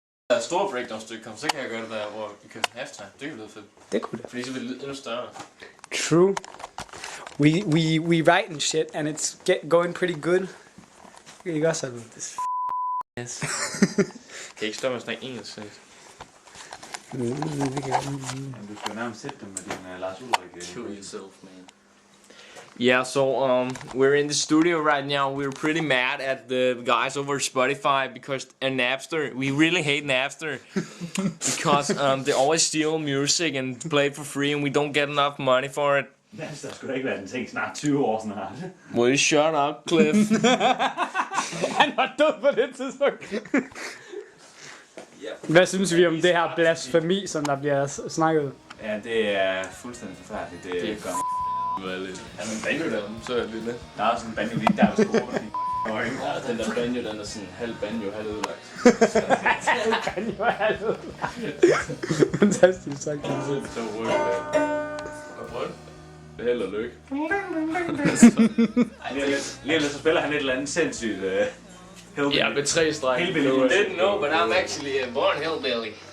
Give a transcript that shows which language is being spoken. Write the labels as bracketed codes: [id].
[da] der store breakdown-stykke kommer, så kan jeg gøre det der, hvor vi kører halftime. Det kan lyde fedt. Det kunne det. Fordi så vil det lyde endnu større. [en] True. We writing shit, and it's going pretty good. [da] Ikke også, Albert? Yes. Kan ikke stoppe med at snakke engelsk, så? Men du skal jo nærmest sætte dem med din Lars Ulrik. [en] Kill yourself, man. Yeah, so we're in the studio right now. We're pretty mad at the guys over Spotify because Napster. We really hate Napster because they always steal music and play it for free, and we don't get enough money for it. [da] Napster skulle da ikke være den ting snart 20 år snart. [en] Will you shut up, Cliff? [da] Han var død på det tidspunkt. Hvad synes vi om det her blasfemi, som der bliver snakket? Ja, det er fuldstændig forfærdeligt. Det er godt. Er der en banjo der? Så er det lidt. Der er også en banjo lige der, der skulle Ja, den der banjo, den er sådan halv banjo, halv ødelagt. Banjo er halv ødelagt. Fantastisk sagt. Så rød. Det er held og lykke. Lige lidt så spiller han et eller andet sindssygt hillbilly. Ja, med 3 streg. Hillbilly. [en] You didn't know, but I'm actually a born hillbilly.